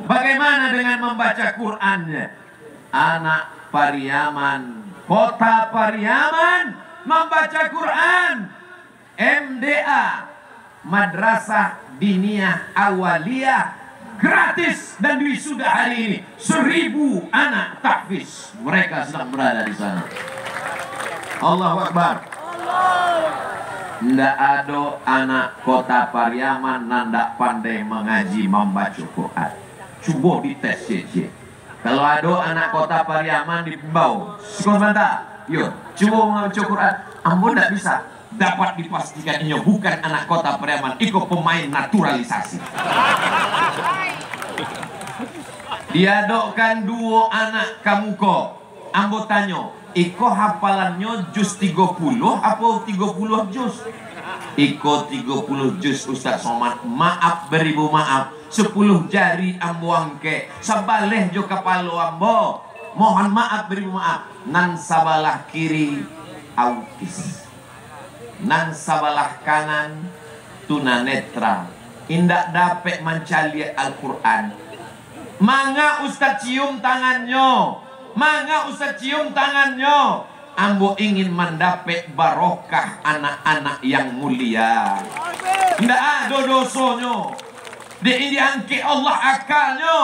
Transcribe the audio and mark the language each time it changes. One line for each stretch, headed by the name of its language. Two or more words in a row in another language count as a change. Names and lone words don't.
Indonesian: Bagaimana dengan membaca Qur'annya? Anak Pariaman, kota Pariaman membaca Quran. MDA, Madrasah Diniyah Awaliyah, gratis, dan wisuda hari ini 1000 anak tahfiz. Mereka sedang berada di sana.
Arabic: الله أكبر.
Indonesian: Ndak ada anak kota Pariaman nanda pandai mengaji membaca Quran. Coba dites CC. Kalau ada anak kota Pariaman di bawah sekolah mantap, yuk coba membaca Quran.
Minangkabau: Ambo ndak bisa.
Indonesian: Dapat dipastikan ini bukan anak kota Pariaman, ikut pemain naturalisasi.
Minangkabau: Diadokkan 2 anak kamuko. Ambo tanya, iko hafalannya juz 30 apa 30 juz? Iko 30 juz Ustaz Somad.
Indonesian: Maaf beribu maaf,
Minangkabau: 10 jari ambo angke, sabaleh jo kepala ambo.
Indonesian: Mohon maaf beribu maaf.
Minangkabau: Nan sabalah kiri autis, nan sabalah kanan tunanetra, indak dapat mencali Al-Quran.
Indonesian: Mangga Ustaz cium tangannya, mangga Ustaz cium tangannya. Ambo ingin mendapat barokah anak-anak yang mulia. Ndak ada dosanya, dia diangkat Allah akalnya.